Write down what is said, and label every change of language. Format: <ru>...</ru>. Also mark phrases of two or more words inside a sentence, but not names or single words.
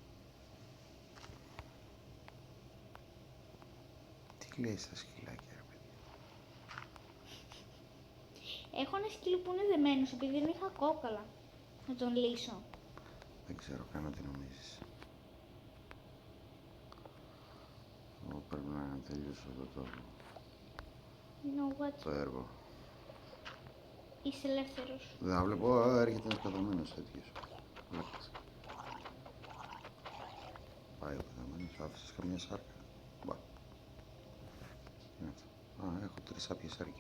<el>Τι λέει στα σκυλάκια, ρε παιδί? Έχω ένα σκύλο που είναι δεμένος επειδή δεν είχα κόκαλα. Να τον λύσω. Δεν ξέρω καν τι νομίζεις. Εγώ πρέπει να τελειώσω εδώ</el> <en>You know what?</en> <el>το έργο. Είσαι ελεύθερος. Δεν βλέπω, έρχεται ένας πεθαμένος τέτοιος. Βλέπεις. Πάει ο πεθαμένος, άφησες καμιά σάρκα. Μπα. Τι είναι αυτό? Α, έχω 3 σάπιες σάρκες.</el>